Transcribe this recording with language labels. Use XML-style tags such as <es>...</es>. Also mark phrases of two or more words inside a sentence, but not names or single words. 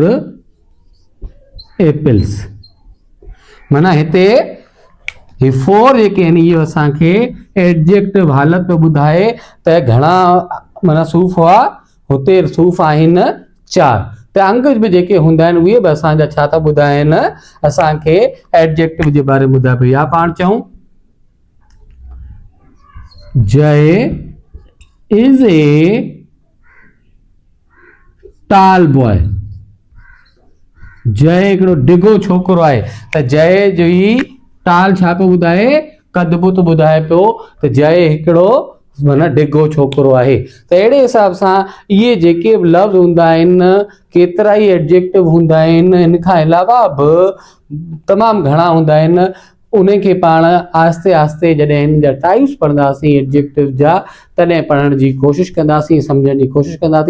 <en>apples,</en> <sd>माना हिते ही 4 जेके आहिनि इहो असांखे एडजेक्टिव हालत पे ॿुधाए त घणा माना सूफ़ हुआ, हुते सूफ़ आहिनि 4। त अंग बि जेके हूंदा आहिनि उहे बि असांजा छा था ॿुधाइनि, असांखे एडजेक्टिव जे बारे में ॿुधाए पियो। या पाण चऊं</sd> <en>Jay is a tall boy,</en> <sd>जय हिकिड़ो डिघो छोकिरो आहे। त जय जो ही टाल छा पियो ॿुधाए, कद बि थो ॿुधाए पियो त जय हिकिड़ो माना डिघो छोकिरो आहे। त अहिड़े हिसाब सां इहे जेके बि लफ़्ज़ हूंदा आहिनि, केतिरा ई एडजेक्टिव हूंदा आहिनि, इन खां अलावा बि तमामु घणा हूंदा आहिनि। उनखे पाण आहिस्ते आहिस्ते जॾहिं हिन जा टाइप्स पढ़ंदासीं एडजेक्टिव जा, तॾहिं पढ़ण जी कोशिशि कंदासीं, सम्झण जी कोशिशि कंदासीं।</sd>